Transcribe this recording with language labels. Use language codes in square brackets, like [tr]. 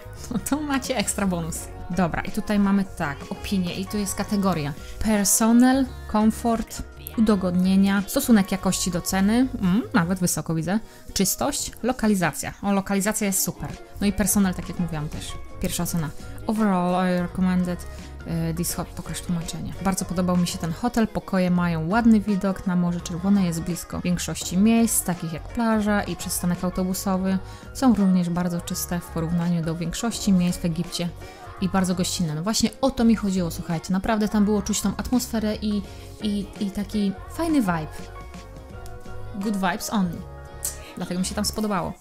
[pl] No to macie ekstra bonus. Dobra, i tutaj mamy tak, opinie i tu jest kategoria personal, comfort, udogodnienia, stosunek jakości do ceny, nawet wysoko widzę, czystość, lokalizacja. O, lokalizacja jest super. No i personel, tak jak mówiłam też. Pierwsza ocena. [en] Overall, I recommended this hot. [pl] Pokaż tłumaczenie. Bardzo podobał mi się ten hotel, pokoje mają ładny widok na Morze Czerwone, jest blisko większości miejsc, takich jak plaża i przystanek autobusowy. Są również bardzo czyste w porównaniu do większości miejsc w Egipcie. I bardzo gościnne. No właśnie o to mi chodziło, słuchajcie. Naprawdę tam było czuć tą atmosferę i taki fajny vibe. [en] Good vibes only. [pl] Dlatego mi się tam spodobało.